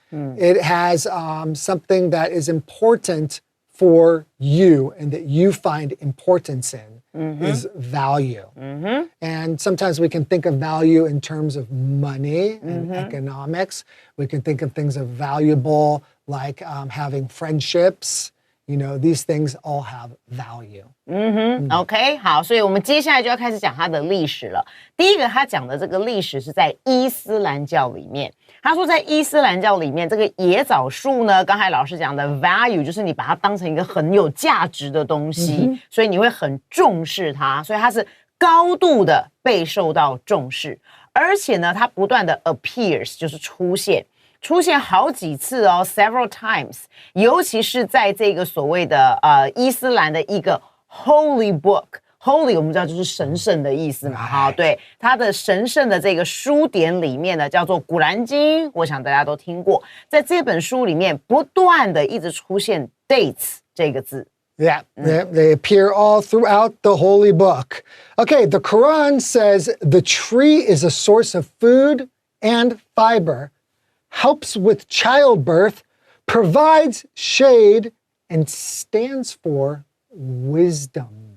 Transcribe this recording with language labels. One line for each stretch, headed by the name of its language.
English: It has something that is important for you and that you find importance in is value. And sometimes we can think of value in terms of money and economics. We can think of things of valuable like having friendships. You know, these things all have value.
Chinese: OK， 好，所以我们接下来就要开始讲它的历史了。第一个，他讲的这个历史是在伊斯兰教里面。他说，在伊斯兰教里面，这个野枣树呢，刚才老师讲的 value 就是你把它当成一个很有价值的东西，所以你会很重视它，所以它是高度的被受到重视，而且呢，它不断的 appears 就是出现好几次哦 ，
English: several times，
Chinese: 尤其是在这个所谓的伊斯兰的一个
English: holy book。
Chinese: Holy 我们知道就是神圣的意思嘛，哈，对，它的神圣的这个书典里面呢，叫做古兰经，我想大家都听过，在这本书里面不断的一直出现 dates 这个字。
English: Yeah, they appear all throughout the holy book. Okay, the Quran says the tree is a source of food and fiber, helps with childbirth, provides shade, and stands for wisdom.